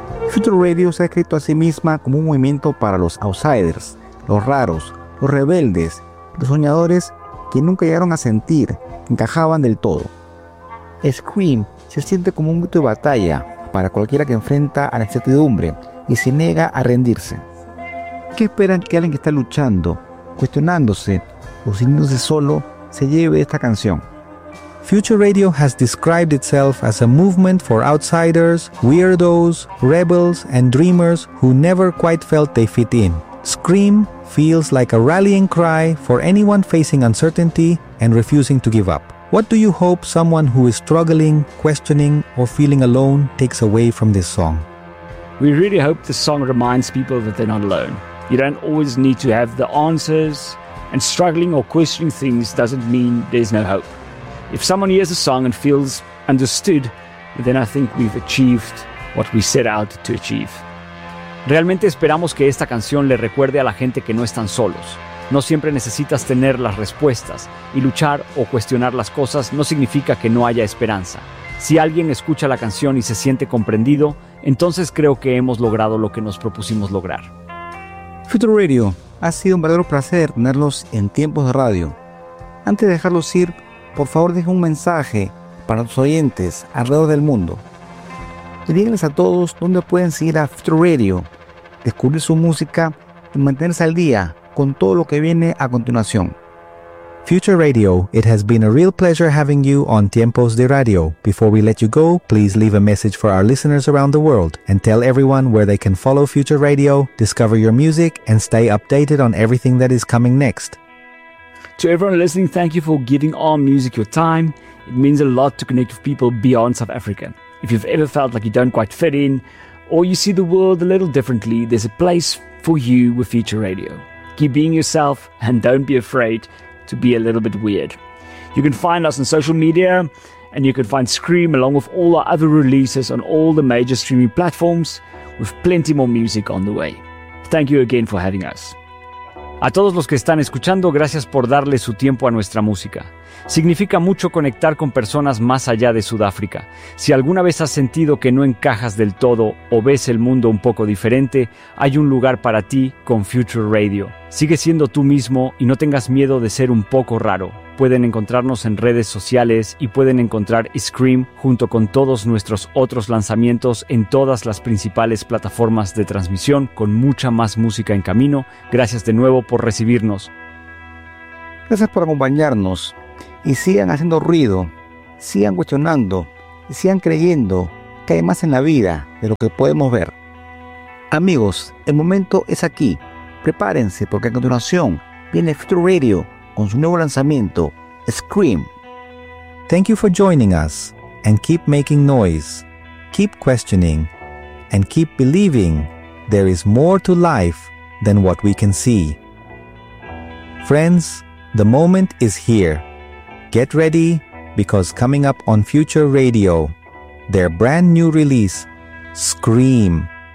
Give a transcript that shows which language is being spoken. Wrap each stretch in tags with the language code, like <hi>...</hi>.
<es>Future Radio se ha escrito a sí misma como un movimiento para los outsiders, los raros, los rebeldes, los soñadores que nunca llegaron a sentir, encajaban del todo. Scream se siente como un grito de batalla para cualquiera que enfrenta a la incertidumbre y se niega a rendirse. ¿Qué esperan que alguien que está luchando, cuestionándose o sintiéndose solo se lleve esta canción?</es> <en>Future Radio has described itself as a movement for outsiders, weirdos, rebels and dreamers who never quite felt they fit in. Scream feels like a rallying cry for anyone facing uncertainty and refusing to give up. What do you hope someone who is struggling, questioning, or feeling alone takes away from this song? We really hope this song reminds people that they're not alone. You don't always need to have the answers, and struggling or questioning things doesn't mean there's no hope. If someone hears the song and feels understood, then I think we've achieved what we set out to achieve.</en> <es>Realmente esperamos que esta canción le recuerde a la gente que no están solos. No siempre necesitas tener las respuestas, y luchar o cuestionar las cosas no significa que no haya esperanza. Si alguien escucha la canción y se siente comprendido, entonces creo que hemos logrado lo que nos propusimos lograr. Future Radio, ha sido un verdadero placer tenerlos en Tiempos de Radio. Antes de dejarlos ir, por favor deje un mensaje para los oyentes alrededor del mundo. Y díganles a todos dónde pueden seguir a Future Radio, descubrir su música y mantenerse al día con todo lo que viene a continuación.</es> <en>Future Radio, it has been a real pleasure having you on Tiempos de Radio. Before we let you go, please leave a message for our listeners around the world and tell everyone where they can follow Future Radio, discover your music and stay updated on everything that is coming next. To everyone listening, thank you for giving our music your time. It means a lot to connect with people beyond South Africa. If you've ever felt like you don't quite fit in, or you see the world a little differently, there's a place for you with Future Radio. Keep being yourself and don't be afraid to be a little bit weird. You can find us on social media, and you can find Scream along with all our other releases on all the major streaming platforms, with plenty more music on the way. Thank you again for having us.</en> <es>A todos los que están escuchando, gracias por darle su tiempo a nuestra música. Significa mucho conectar con personas más allá de Sudáfrica. Si alguna vez has sentido que no encajas del todo o ves el mundo un poco diferente, hay un lugar para ti con Future Radio. Sigue siendo tú mismo y no tengas miedo de ser un poco raro. Pueden encontrarnos en redes sociales y pueden encontrar Scream junto con todos nuestros otros lanzamientos en todas las principales plataformas de transmisión con mucha más música en camino. Gracias de nuevo por recibirnos. Gracias por acompañarnos. Y sigan haciendo ruido, sigan cuestionando, y sigan creyendo que hay más en la vida de lo que podemos ver. Amigos, el momento es aquí. Prepárense porque a continuación viene Future Radio con su nuevo lanzamiento, Scream.</es> <en>Thank you for joining us, and keep making noise. Keep questioning, and keep believing there is more to life than what we can see. Friends, the moment is here. Get ready, because coming up on Future Radio, their brand new release, Scream.</en>